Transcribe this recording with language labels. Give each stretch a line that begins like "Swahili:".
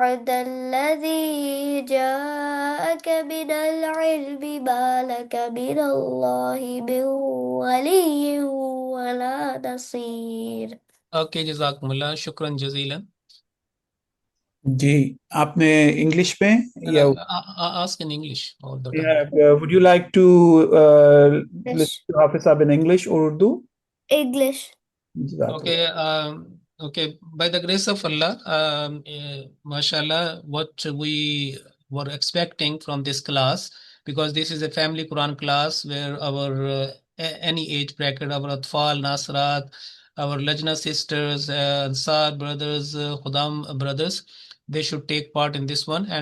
Arabic: الذي جاءك من العلم ما لك من الله من ولي ولا نصير.
Urdu: اوکے جزاکم اللہ،
Arabic: شکراً جزیلا.
Urdu: جی آپ نے انگلش میں یا
English: Ask in English all the time. would you like to Yes. listen to Hafiz Saab in English or Urdu? English. Okay, okay. By the grace of Allah, mashallah, what we were expecting from this class, because this is a family Quran class where our any age bracket, our Atfal, Nasrat, our Lajna sisters, Ansar brothers, Khudam brothers, they should take part in this one.